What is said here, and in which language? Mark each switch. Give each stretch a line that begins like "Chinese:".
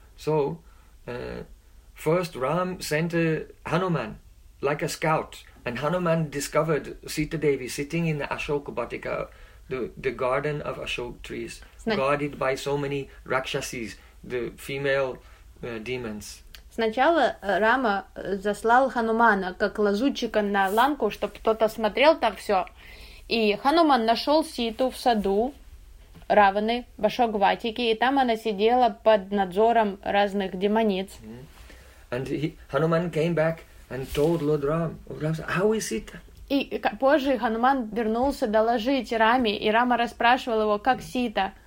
English: So, first Ram sent Hanuman like a scout, and Hanuman discovered Sita Devi sitting in the Ashoka Vatika, the garden of Ashok trees, guarded by so many Rakshasis, the female demons.
Russian: Сначала Рама заслал Ханумана как лазутчика на Ланку, чтобы кто-то смотрел там все. И Хануман нашел Ситу в саду Раваны в Ашоквотике, и там она сидела под надзором разных демониц.
English: And Hanuman came back and told Lord Ram, "How is Sita?"
Russian: И позже Хануман вернулся доложить Раме, и Рама расспрашивал его, как Сита.